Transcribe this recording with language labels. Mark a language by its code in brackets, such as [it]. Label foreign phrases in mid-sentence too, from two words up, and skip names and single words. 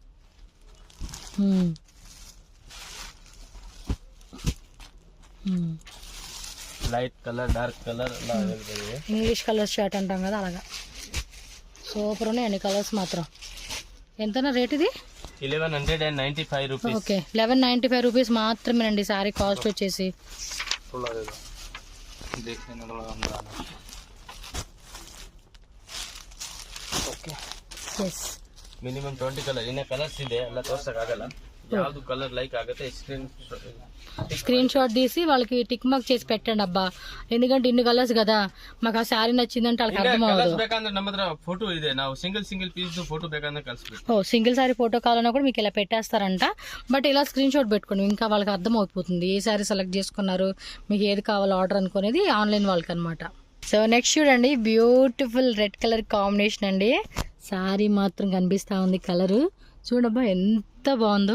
[en] light colour, dark colour [te] అలా అవైలబుల్. [en] English colour shirt [te] అంటాం కదా అలాగా. సూపర్ ఉన్నాయి అన్ని కలర్స్ మాత్రం. ఎంతనా రేట్ ఇది? 1195 రూపీస్. ఓకే, 1195 రూపీస్ మాత్రమేనండి [en] saree cost [te] వచ్చేసి. [kn] ಓಕೆ ಎಸ್ ಮಿನಿಮಮ್ 20 ಕಲರ್ ಇನ್ನೇ ಕಲರ್ಸ್ ಇದೆ ಎಲ್ಲ ತೋರ್ಸಕ್ಕಾಗಲ್ಲ ಯಾವ್ದು ಕಲರ್ ಲೈಕ್ ಆಗುತ್ತೆ [en] screenshot [te] తీసి వాళ్ళకి [en] tick mark [te] చేసి పెట్టండి అబ్బా, ఎందుకంటే ఇన్ని కలర్స్ కదా, మాకు ఆ శారీ నచ్చిందంటే వాళ్ళకి అర్థం అవ్వదు. [kn] ಬೇಕಂದ್ರೆ ನಮ್ಮ ಹತ್ರ ಫೋಟೋ ಇದೆ, ನಾವು [en] single piece photo [kn] ಬೇಕಂದ್ರೆ ಕಳಿಸ್ಬೇಕು. [te] ఓ [en] single saree photo [te] కావాలన్నా కూడా మీకు ఇలా పెట్టేస్తారంట, బట్ ఇలా [en] screenshot [te] పెట్టుకోండి, ఇంకా వాళ్ళకి అర్థం అయిపోతుంది ఏ [en] saree select [te] చేసుకున్నారు, మీకు ఏది కావాలో ఆర్డర్ అనుకునేది ఆన్లైన్ వాళ్ళకి అనమాట. [en] so next [te] చూడండి, [en] beautiful red colour combination [te] అండి. శారీ మాత్రం కనిపిస్తా ఉంది కలరు, చూడబ్బా ఎంత బాగుందో.